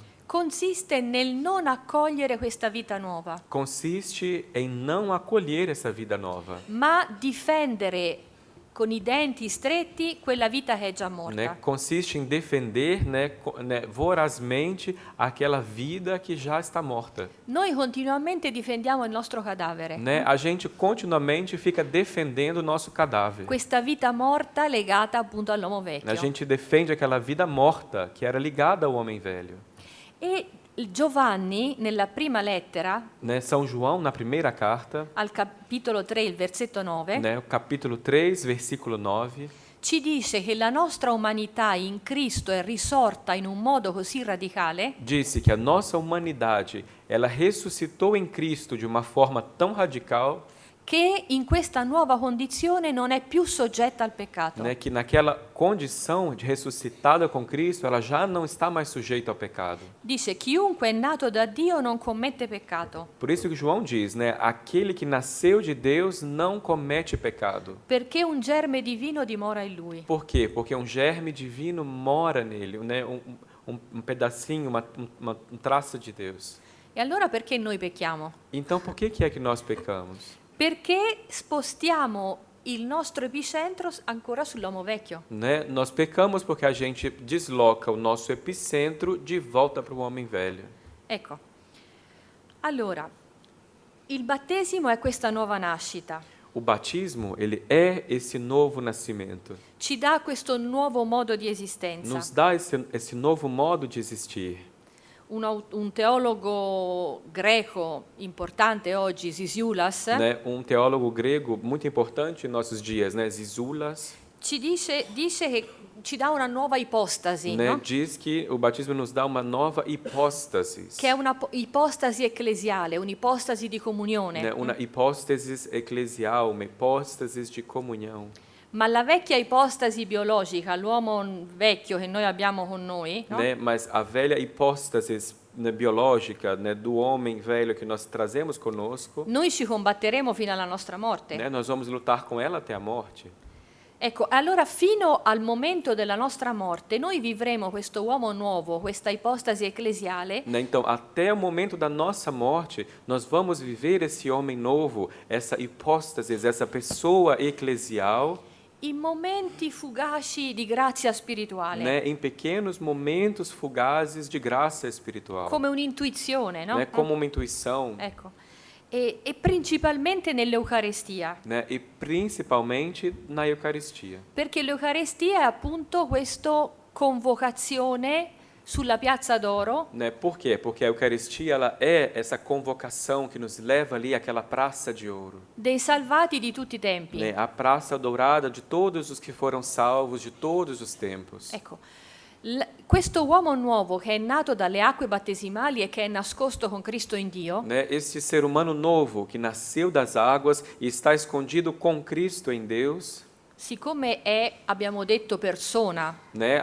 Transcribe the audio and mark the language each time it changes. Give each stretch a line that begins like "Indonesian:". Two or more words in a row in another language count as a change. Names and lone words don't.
Italian: consiste nel non accogliere questa vita nuova,
Portuguese: consiste em não acolher essa vida nova,
Italian: ma difendere con i denti stretti quella vita che è già morta.
Portuguese: né? Consiste em defender, né, vorazmente aquela vida que já está morta,
Italian: Noi continuamente difendiamo il nostro cadavere,
Portuguese: né? A gente continuamente fica defendendo o nosso cadáver.
Italian: questa vita morta legata appunto all'uomo vecchio.
Portuguese: A gente defende aquela vida morta que era ligada ao homem velho.
Italian: E Giovanni, nella prima lettera,
Portuguese: Né? São João, na primeira carta,
Italian: al capitolo 3, il versetto 9,
Portuguese: né, o capítulo 3, versículo 9,
Italian: ci dice che la nostra umanità in Cristo è risorta in un modo così radicale
Portuguese: disse que a nossa humanidade, ela ressuscitou em Cristo de uma forma tão radical,
Italian: che in questa nuova condizione non è più soggetta al peccato.
Portuguese: né, que naquela condição de ressuscitada com Cristo, ela já não está mais sujeita ao pecado.
Italian: Dice chiunque è nato da Dio non commette peccato,
Portuguese: Por isso que João diz, né, aquele que nasceu de Deus não comete pecado.
Italian: perché un germe divino dimora in lui.
Portuguese: Por quê? Porque um germe divino mora nele, né, um pedacinho, um traço de Deus.
Italian: E allora perché noi pecchiamo?
Portuguese: Então, por que é que nós pecamos?
Italian: Perché spostiamo il nostro epicentro ancora sull'uomo vecchio.
Portuguese: Né? Nós pecamos porque a gente desloca o nosso epicentro de volta para o homem velho.
Italian: Ecco, allora, il battesimo è questa nuova nascita,
Portuguese: O batismo, ele é esse novo nascimento.
Italian: ci dà questo nuovo modo di esistenza.
Portuguese: Nos dá esse novo modo de existir.
Italian: Un teologo greco importante oggi, Sisiulas,
Portuguese: Né? Um teólogo grego muito importante em nossos dias, né? Zizoulas,
Italian: ci dice che ci dà una nuova ipostasi,
Portuguese: né?
Italian: no?
Portuguese: Diz que o batismo nos dá uma nova hipóstase.
Italian: Che è una ipostasi ecclesiale, un'ipostasi di comunione.
Portuguese: Né? Uma hipóstase eclesial, uma hipóstase de comunhão.
Italian: Ma la vecchia ipostasi biologica, l'uomo vecchio che noi abbiamo con noi, no?
Portuguese: Né? Mas a velha hipóstase, né, biológica, né, do homem velho que nós trazemos conosco,
Italian: Noi ci combatteremo fino alla nostra morte.
Portuguese: né, nós vamos lutar com ela até a morte.
Italian: Ecco, allora fino al momento della nostra morte noi vivremo questo uomo nuovo, questa ipostasi ecclesiale,
Portuguese: Né? Então, até o momento da nossa morte, nós vamos viver esse homem novo, essa hipóstase, essa pessoa eclesial,
Italian: in momenti fugaci di grazia spirituale,
Portuguese: né, em pequenos momentos fugazes de graça espiritual,
Italian: come un'intuizione, no?
Portuguese: né, como uma intuição,
Italian: Ecco. E principalmente nell'Eucaristia,
Portuguese: né, e principalmente na Eucaristia.
Italian: perché l'Eucaristia è appunto questa convocazione sulla Piazza d'Oro
Portuguese: Né? Por quê? Porque a Eucaristia ela é essa convocação que nos leva ali àquela praça de ouro,
Italian: dei salvati di tutti i tempi.
Portuguese: né? A praça dourada de todos os que foram salvos de todos os tempos.
Italian: Ecco, questo uomo nuovo che è nato dalle acque battesimali e che è nascosto con Cristo in Dio,
Portuguese: Né? Esse ser humano novo que nasceu das águas e está escondido com Cristo em Deus,
Italian: siccome è, abbiamo detto, persona,
Portuguese: né?